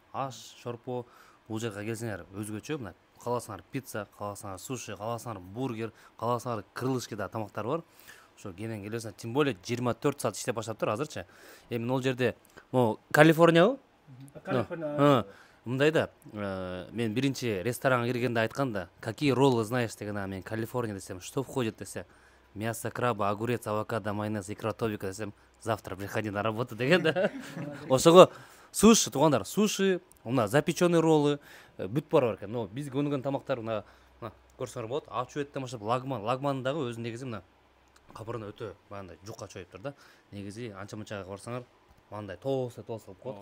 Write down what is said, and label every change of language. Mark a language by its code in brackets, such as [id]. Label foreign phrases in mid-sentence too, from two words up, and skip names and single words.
[ky] Аш, шорпо, бул жерге келсеңер өзгөчө, мына кааласаңар пицца, кааласаңар суши, кааласаңар бургер, кааласаңар крылышки да тамактар бар. Ошо кенен келесиңер, [ru] тем более [ky] 24 саат иштеп баштаптыр азырчы. Эми ал жерде, могу Калифорниябы? Калифорния. Мындай да, мен биринчи ресторанга киргенде айтканда, [ru] какие роллы знаешь [ky] деген, мен Калифорния десем, [ru] что входит десе, мясо, краба, огурец, авокадо, майонез, икра, тобика десем, завтра приходи на работу [ky] деген да. Ошого суши, туугандар, суши, мына [ru] запеченный роллы, [ky] бүт бар экен. Но биз көнгөн тамактар мына көрсөңөр болот. Ачуу эттен баштап лагман дагы өзү негизи мына кабырына өтө мындай жукка чоюптур да. Негизи анча-мынчага барсаңар, мындай толсо кылып коет.